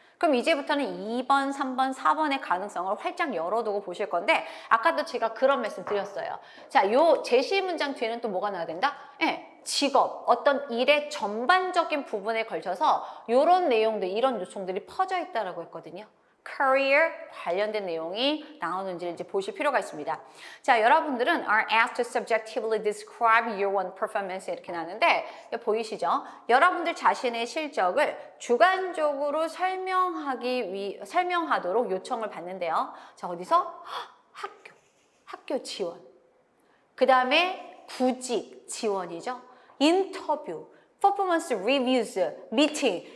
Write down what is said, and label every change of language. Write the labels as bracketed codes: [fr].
[ko] 그럼 이제부터는 2번, 3번, 4번의 가능성을 활짝 열어두고 보실 건데 아까도 제가 그런 말씀 드렸어요. 자, 요 제시 문장 뒤에는 또 뭐가 나와야 된다? 예, 직업, 어떤 일의 전반적인 부분에 걸쳐서 요런 내용들, 이런 요청들이 퍼져 있다라고 했거든요. career 관련된 내용이 나오는지를 이제 보실 필요가 있습니다. 자, 여러분들은 [en] are asked to subjectively describe your own performance [ko] 이렇게 나오는데 보이시죠? 여러분들 자신의 실적을 주관적으로 설명하도록 요청을 받는데요. 자, 어디서? 학교 지원. 그 다음에 구직 지원이죠. 인터뷰, 퍼포먼스 리뷰즈, 미팅.